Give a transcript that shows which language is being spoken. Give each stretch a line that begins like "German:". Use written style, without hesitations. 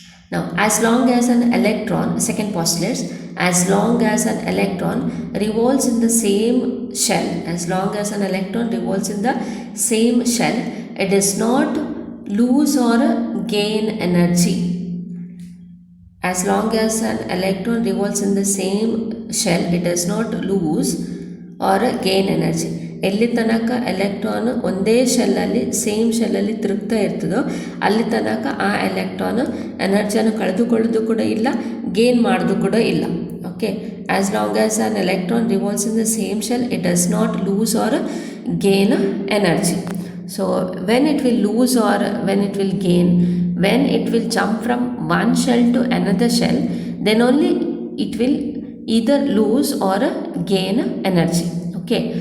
English: Now, as long as an electron, second postulate, as long as an electron revolves in the same shell, as long as an electron revolves in the same shell, it does not lose or gain energy. As long as an electron revolves in the same shell, it does not lose or gain energy.
Kannada: ಎಲ್ಲಿ ತನಕ electron ಒಂದೇ ಶೆಲ್ಲಲ್ಲಿ, same ಶೆಲ್ಲಲ್ಲಿ ತಿರುಗ್ತಾ ಇರ್ತದೋ ಅಲ್ಲಿ ತನಕ ಆ electron ಎನರ್ಜಿಯನ್ನು ಕಳೆದುಕೊಳ್ಳೋದು ಕೂಡ ಇಲ್ಲ, ಗೇನ್ ಮಾಡೋದು ಕೂಡ ಇಲ್ಲ, okay.
English: As long as an electron revolves in the same shell, it does not lose or gain energy. So when it will lose or when it will gain, when it will jump from one shell to another shell, then only it will either lose or gain energy, okay.